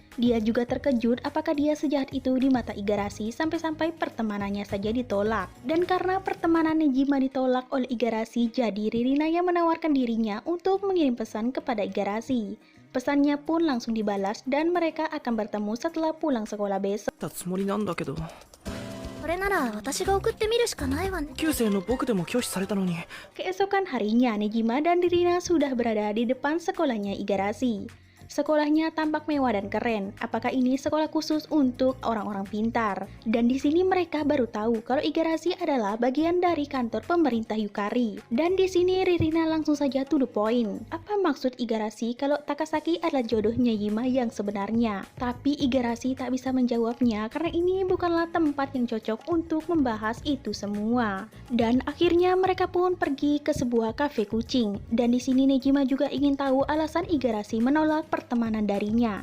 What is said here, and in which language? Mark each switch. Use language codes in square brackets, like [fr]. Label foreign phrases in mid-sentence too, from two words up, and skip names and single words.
[id] Dia juga terkejut apakah dia sejahat itu di mata Igarashi sampai-sampai pertemanannya saja ditolak. Dan karena pertemanan Nejima ditolak oleh Igarashi, jadi Ririna yang menawarkan dirinya untuk mengirim pesan kepada Igarashi. Pesannya pun langsung dibalas dan mereka akan bertemu setelah pulang sekolah besok. [ja] たつもりなんだけど。あれなら私が送ってみるしかないわね。旧姓の僕でも拒否されたのに。 [id] Keesokan harinya, Nejima dan Ririna sudah berada di depan sekolahnya Igarashi. Sekolahnya tampak mewah dan keren. Apakah ini sekolah khusus untuk orang-orang pintar? Dan di sini mereka baru tahu kalau Igarashi adalah bagian dari kantor pemerintah Yukari. Dan di sini Ririna langsung saja [en] to the point. [id] Apa maksud Igarashi kalau Takasaki adalah jodohnya Yima yang sebenarnya? Tapi Igarashi tak bisa menjawabnya karena ini bukanlah tempat yang cocok untuk membahas itu semua. Dan akhirnya mereka pun pergi ke sebuah kafe kucing. Dan di sini Nejima juga ingin tahu alasan Igarashi menolak pertemanan darinya.